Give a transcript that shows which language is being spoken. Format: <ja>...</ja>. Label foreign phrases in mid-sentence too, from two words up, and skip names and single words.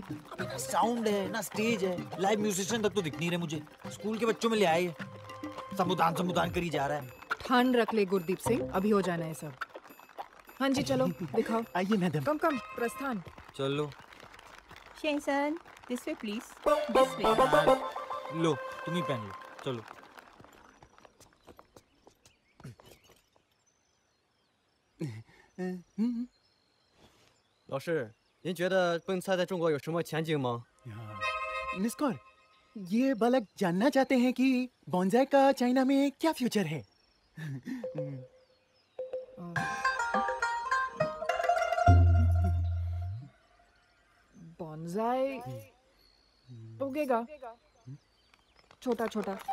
<hi>अबे ना साउंड है ना स्टेज है,</hi> <en>live musician</en> <hi>तक तो दिख नहीं रहे मुझे। स्कूल के बच्चों में ले आए, संबोधन करी जा रहा है। ठान रख ले गुरदीप सिंह, अभी हो जाना है सब। हाँ जी चलो दिखाओ। आइए मैडम। कम प्रस्थान। चलो शेंसन,</hi> <en>this way please. This way.</en> <hi>लो तुम ही पहन लो, चलो।</hi> <zh>老师，您觉得蹦菜在中国有什么前景吗？</zh> <hi>मिस कौर, ये बालक जानना चाहते हैं कि बॉन्जाई का चाइना में क्या फ्यूचर है। बॉन्जाई उगेगा छोटा छोटा।</hi>